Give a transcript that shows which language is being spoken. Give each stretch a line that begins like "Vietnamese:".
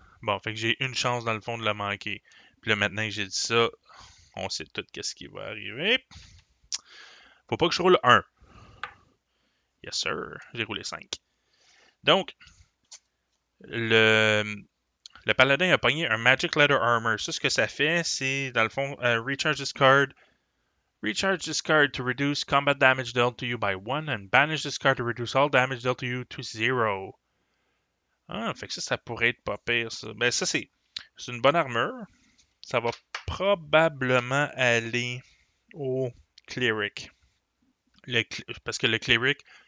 French: Bon, fait que j'ai une chance dans le fond de la manquer. Puis là, maintenant que j'ai dit ça, on sait tout qu'est-ce qui va arriver. Faut pas que je roule 1.
English: Yes, sir.
French: J'ai roulé 5. Donc, le paladin a pogné un Magic Leather Armor. Ça, ce que ça fait, c'est, dans le fond,
English: recharge this card. Recharge this card to reduce combat damage dealt to you by 1 and banish this card to reduce all damage dealt to you to 0.
French: Ah, fait que ça pourrait être pas pire, ça. Ben, ça, c'est une bonne armure. Ça va probablement aller au Cleric. Parce que le Cleric...